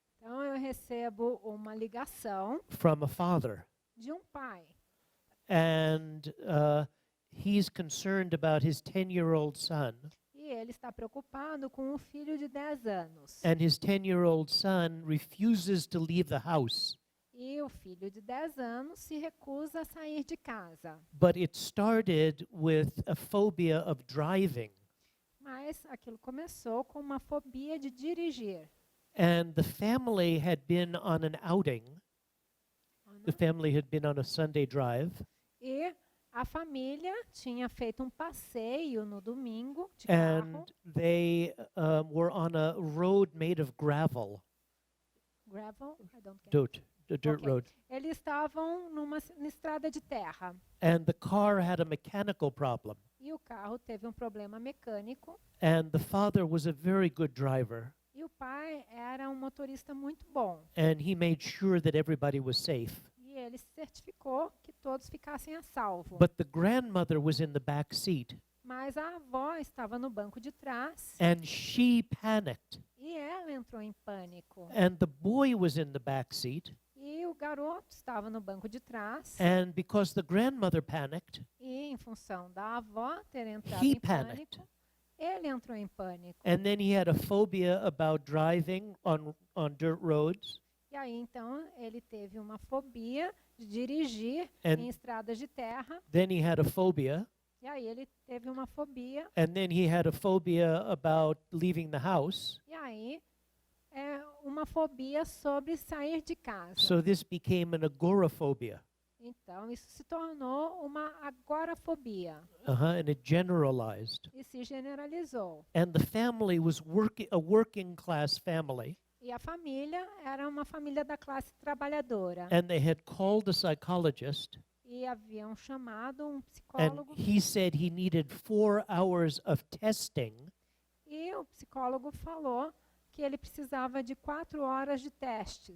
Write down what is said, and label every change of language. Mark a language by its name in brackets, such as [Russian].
[Portuguese] Então eu recebo uma ligação [English] from a father, [Portuguese] de um pai. [English] and he's concerned about his 10-year-old son. [Portuguese] E ele está preocupado com um filho de 10 anos. [English] And his 10-year-old son refuses to leave the house. [Portuguese] E o filho de 10 anos se recusa a sair de casa. [English] But it started with a phobia of driving. [Portuguese] Mas aquilo começou com uma fobia de dirigir. [English] And the family had been on an outing. The family had been on a Sunday drive. [Portuguese] E a família tinha feito um passeio no domingo de carro. [English] And they were on a road made of gravel, Gravel? I don't get it. dirt, the dirt Okay. road. [Portuguese] Eles estavam numa estrada de terra. [English] And the car had a mechanical problem. [Portuguese] E o carro teve um problema mecânico. [English] And the father was a very good driver. [Portuguese] E o pai era um motorista muito bom. [English] And he made sure that everybody was safe. [Portuguese] E ele certificou que todos ficassem a salvo. [English] But the grandmother was in the back seat. [Portuguese] Mas a avó estava no banco de trás. [English] And she panicked. [Portuguese] E ela entrou em pânico. [English] And the boy was in the back seat. [Portuguese] E o garoto estava no banco de trás. [English] And because the grandmother panicked, [Portuguese] E em função da avó ter entrado [English] He [Portuguese] em [English] panicked. [Portuguese] pânico, ele entrou em pânico. [English] and then he had a phobia about driving on dirt roads. [Portuguese] E aí então ele teve uma fobia de dirigir [English] And [Portuguese] em estradas de terra. [English] then he had a phobia. [Portuguese] E aí ele teve uma fobia. [English] And then he had a phobia about leaving the house. [Portuguese] E aí é uma fobia sobre sair de casa. [English] So this became an agoraphobia. [Portuguese] Então isso se tornou uma agorafobia [English] And it generalized. [Portuguese] e se generalizou. [English] And the family was a working class family. [Portuguese] E a família era uma família da classe trabalhadora. [English] And they had called a psychologist. [Portuguese] E haviam chamado um [English] And [Portuguese] psicólogo. [English] he said he needed 4 hours of testing [Portuguese] E o psicólogo falou que ele precisava de 4 horas de testes